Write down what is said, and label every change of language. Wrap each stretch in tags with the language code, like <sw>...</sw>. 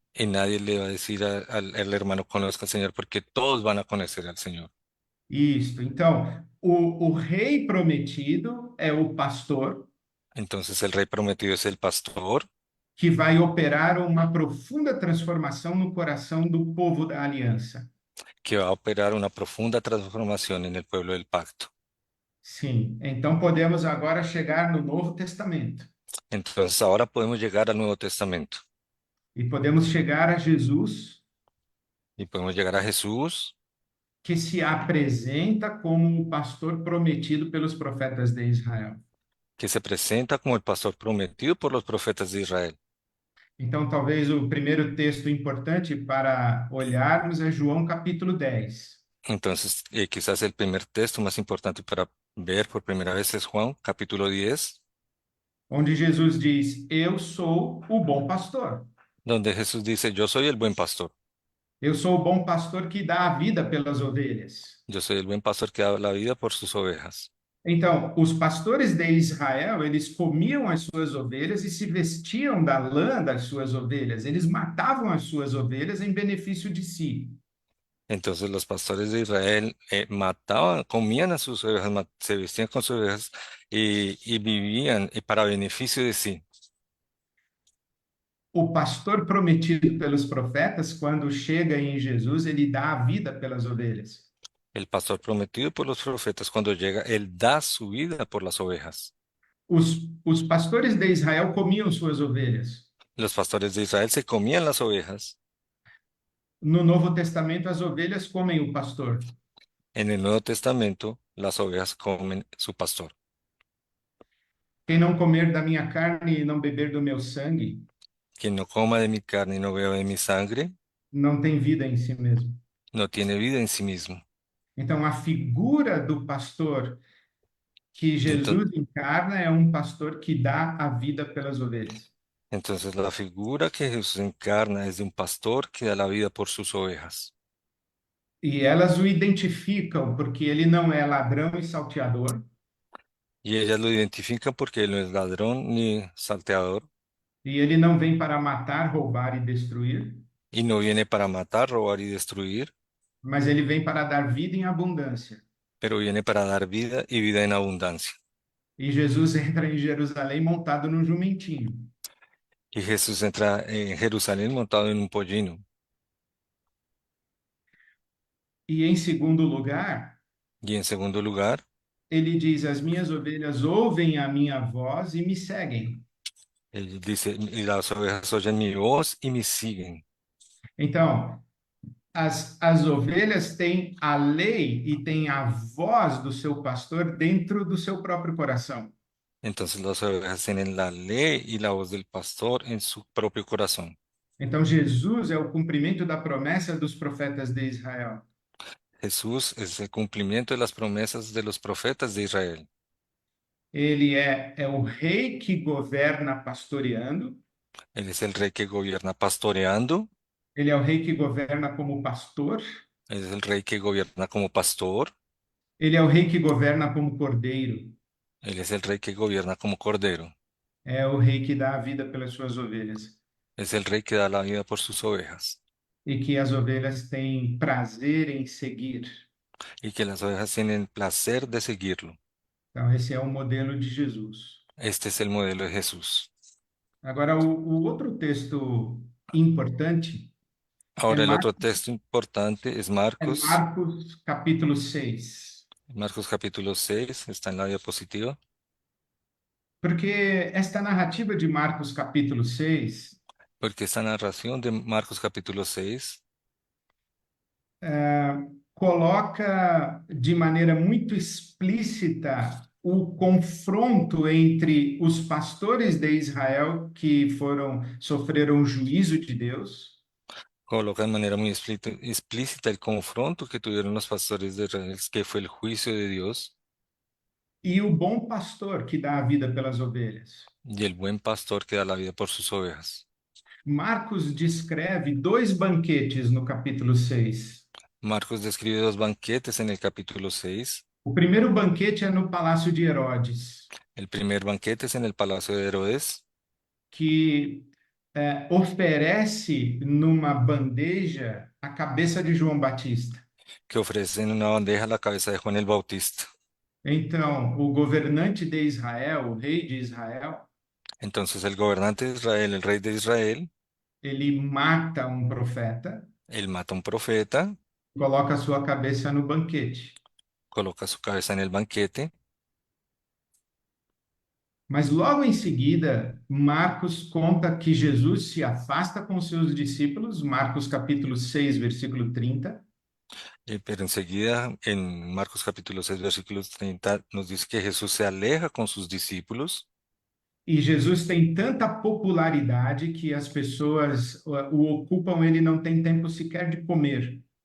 <es>y nadie le va a decir al hermano conozca al Señor porque todos van a conocer al Señor.</es> <pt>Isto. Então, o rei prometido é o pastor</pt> <es>Entonces el rey prometido es el pastor</es> <pt>que vai operar uma profunda transformação no coração do povo da aliança.</pt> <es>que va a operar una profunda transformación en el pueblo del pacto.</es> <pt>Sim. Então podemos agora chegar no Novo Testamento</pt> <es>Entonces ahora podemos llegar al Nuevo Testamento</es> <pt>e podemos chegar a Jesus,</pt> <es>y podemos llegar a Jesús,</es> <pt>que se apresenta como o pastor prometido pelos profetas de Israel.</pt> <es>que se presenta como el pastor prometido por los profetas de Israel.</es> <pt>Então, talvez o primeiro texto importante para olharmos é João capítulo 10,</pt> <es>Entonces, quizás el primer texto más importante para ver por primera vez es Juan, capítulo 10,</es> <pt>onde Jesus diz: Eu sou o bom pastor.</pt> <es>donde Jesús dice, yo soy el buen pastor.</es> <pt>Eu sou o bom pastor que dá a vida pelas ovelhas.</pt> <es>Yo soy el buen pastor que da la vida por sus ovejas.</es> <pt>Então, os pastores de Israel, eles comiam as suas ovelhas e se vestiam da lã das suas ovelhas. Eles matavam as suas ovelhas em benefício de si.</pt> <es>Entonces los pastores de Israel mataban, comían a sus ovejas, se vestían con sus ovejas y vivían para beneficio de sí.</es> <pt>O pastor prometido pelos profetas, quando chega em Jesus, ele dá a vida pelas ovelhas.</pt> <es>El pastor prometido por los profetas, cuando llega, él da su vida por las ovejas.</es> <pt>Os pastores de Israel comiam suas ovelhas.</pt> <es>Los pastores de Israel se comían las ovejas.</es> <pt>No Novo Testamento, as ovelhas comem o pastor.</pt> <es>En el Nuevo Testamento, las ovejas comen su pastor.</es> <pt>Quem não comer da minha carne e não beber do meu sangue,</pt> <es>Quien no coma de mi carne y no beba de mi sangre,</es> <pt>não tem vida em si mesmo.</pt> <es>no tiene vida en sí mismo.</es> <pt>Então, a figura do pastor que</pt> <es>Entonces,</es> <pt>Jesus encarna é um pastor que dá a vida pelas ovelhas.</pt> <es>entonces la figura que Jesús encarna es de un pastor que da la vida por sus ovejas.</es> <pt>E elas o identificam porque ele não é ladrão e salteador,</pt> <es>Y ellas lo identifican porque él no es ladrón ni salteador</es> <pt>e ele não vem para matar, roubar e destruir,</pt> <es>y no viene para matar, robar y destruir,</es> <pt>mas ele vem para dar vida em abundância.</pt> <es>pero viene para dar vida y vida en abundancia.</es> <pt>E Jesus entra em Jerusalém montado num jumentinho.</pt> <es>Y Jesús entra en Jerusalén montado en un pollino.</es> <pt>E em segundo lugar,</pt> <es>Y en segundo lugar,</es> <pt>ele diz: As minhas ovelhas ouvem a minha voz e me seguem.</pt> <es>él dice, y las ovejas oyen mi voz y me siguen.</es> <pt>Então, as ovelhas têm a lei e têm a voz do seu pastor dentro do seu próprio coração.</pt> <es>Entonces las ovejas tienen la ley y la voz del pastor en su propio corazón.</es> <pt>Então, Jesus é o cumprimento da promessa dos profetas de Israel.</pt> <es>Jesús es el cumplimiento de las promesas de los profetas de Israel.</es> <pt>Ele é o rei que governa pastoreando,</pt> <es>Él es el rey que gobierna pastoreando,</es> <pt>ele é o rei que governa como pastor,</pt> <es>él es el rey que gobierna como pastor,</es> <pt>ele é o rei que governa como cordeiro,</pt> <es>él es el rey que gobierna como cordero,</es> <pt>é o rei que dá a vida pelas suas ovelhas</pt> <es>es el rey que da la vida por sus ovejas</es> <pt>e que as ovelhas têm prazer em seguir.</pt> <es>y que las ovejas tienen placer de seguirlo.</es> <pt>Então, esse é o modelo de Jesus.</pt> <es>Este es el modelo de Jesús.</es> <pt>Agora, o outro texto importante é,</pt> <es>Ahora el otro texto importante es</es> <pt>é Marcos capítulo 6.</pt> <es>Marcos capítulo 6, está en la diapositiva,</es> <pt>Porque esta narrativa de Marcos capítulo 6</pt> <es>porque esta narración de Marcos capítulo 6</es> <pt>coloca de maneira muito explícita o confronto entre os pastores de Israel que sofreram o juízo de Deus</pt> <es>coloca de manera muy explícita el confronto que tuvieron los pastores de Israel, que fue el juicio de Dios,</es> <pt>e o bom pastor que dá a vida pelas ovelhas.</pt> <es>y el buen pastor que da la vida por sus ovejas.</es> <pt>Marcos descreve dois banquetes no capítulo 6.</pt> <es>Marcos describe dos banquetes en el capítulo 6.</es> <pt>O primeiro banquete é no palácio de Herodes,</pt> <es>El primer banquete es en el palacio de Herodes,</es> <pt>que oferece numa bandeja a cabeça de João Batista.</pt> <es>que ofrece en una bandeja la cabeza de Juan el Bautista.</es> <pt>Então, o governante de Israel, o rei de Israel,</pt> <es>Entonces el gobernante de Israel, el rey de Israel,</es> <pt>ele mata um profeta,</pt> <es>él mata a un profeta,</es> <pt>coloca a sua cabeça no banquete.</pt> <es>coloca su cabeza en el banquete.</es> <pt>Mas logo em seguida, Marcos conta que Jesus se afasta com seus discípulos, Marcos capítulo 6, versículo 30,</pt> <es>Pero enseguida, en Marcos capítulo 6 versículos 30 nos dice que Jesús se aleja con sus discípulos</es> <pt>e Jesus tem tanta popularidade que as pessoas o ocupam, ele não tem tempo sequer de comer.</pt>